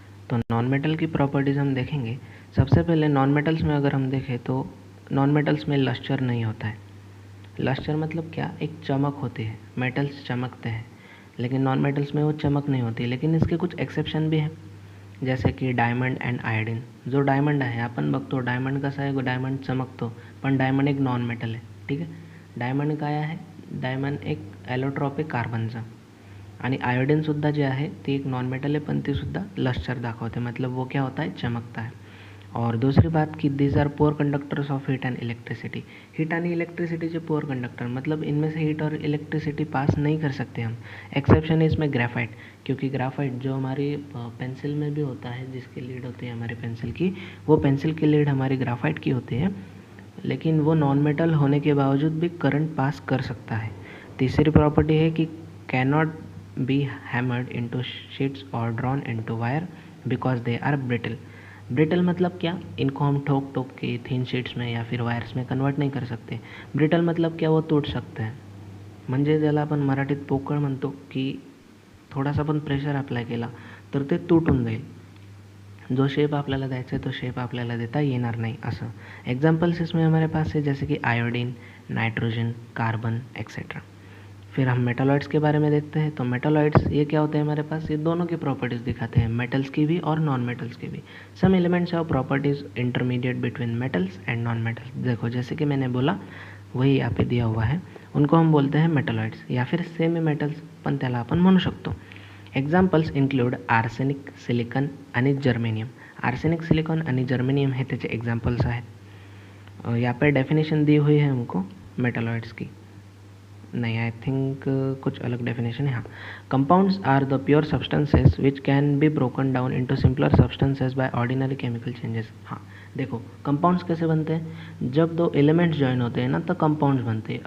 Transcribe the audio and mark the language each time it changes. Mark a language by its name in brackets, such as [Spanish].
[Hindi] तो non metal की properties हम देखेंगे। सबसे पहले नॉन मेटल्स में अगर हम देखें तो नॉन मेटल्स में लस्टर नहीं होता है। लस्टर मतलब क्या, एक चमक होती है, मेटल्स चमकते हैं, लेकिन नॉन मेटल्स में वो चमक नहीं होती। लेकिन इसके कुछ एक्सेप्शन भी हैं, जैसे की डायमंड अँड आयोडीन. [Marathi] जो डायमंड आहे, आपण बघतो डायमंड कसा आहे, डायमंड चमकतो, पण डायमंड एक नॉन मेटल आहे, ठीक आहे. डायमंड काय आहे, डायमंड एक ॲलोट्रॉपिक कार्बनचा. आणि आयोडीनसुद्धा जे आहे ती एक नॉन मेटल आहे, पण तीसुद्धा लस्टर दाखवते, [Hindi] मतलब वो क्या होता है, चमकता है. और दूसरी बात कि [English] These are poor conductors of heat and electricity. [Marathi] Heat आणि इलेक्ट्रिसिटीचे पुअर कंडक्टर, [Hindi] मतलब इनमें से हीट और इलेक्ट्रिसिटी पास नहीं कर सकते हम. एक्सेप्शन है इसमें ग्रेफाइट, क्योंकि ग्राफाइट जो हमारी पेंसिल में भी होता है, जिसकी लीड होती है हमारी पेंसिल की, वो पेंसिल की लीड हमारी ग्राफाइट की होती है, लेकिन वो नॉन मेटल होने के बावजूद भी करंट पास कर सकता है. तीसरी प्रॉपर्टी है कि [English] Cannot be hammered into sheets और drawn into wire because they are brittle. [Hindi] Brittle मतलब क्या, इनको हम ठोक ठोक के थिन शीट्स में या फिर वायर्स में कन्वर्ट नहीं कर सकते. ब्रिटल मतलब क्या, वो तुट सकते हैं. [Marathi] म्हणजे ज्याला आपण मराठीत पोकळ म्हणतो, की थोडासा पण प्रेशर अप्लाय केला तर ते तुटून जाईल. जो शेप आपल्याला द्यायचा है तो शेप आपल्याला देता येणार नहीं असं. [Hindi] एग्जाम्पल्स इसमें हमारे पास है, जैसे कि आयोडीन, नाइट्रोजन, कार्बन एक्सेट्रा. फिर हम मेटालॉइड्स के बारे में देखते हैं. तो मेटालॉइड्स ये क्या होते हैं हमारे पास, ये दोनों की प्रॉपर्टीज़ दिखाते हैं, मेटल्स की भी और नॉन मेटल्स की भी. [English] Some elements of properties intermediate between metals and non metals. [Hindi] देखो जैसे कि मैंने बोला वही यहाँ पे दिया हुआ है, उनको हम बोलते हैं मेटालॉइड्स या फिर सेमी मेटल्स [Marathi] पण त्याला आपण म्हणू शकतो. [English] Examples include arsenic, silicon आणि germanium. [Marathi] आर्सेनिक, सिलिकॉन आणि जर्मेनियम हे त्याचे एग्जाम्पल्स आहेत. [Hindi] यहाँ पे डेफिनेशन दी हुई है हमको मेटालॉइड्स की, नहीं आई थिंक कुछ अलग डेफिनेशन है. हाँ, [English] Compounds are the pure substances which can be broken down into simpler substances by ordinary chemical changes. [Hindi] हाँ देखो, कंपाउंड्स कैसे बनते हैं, जब दो एलिमेंट्स ज्वाइन होते हैं ना तो कंपाउंड्स बनते हैं.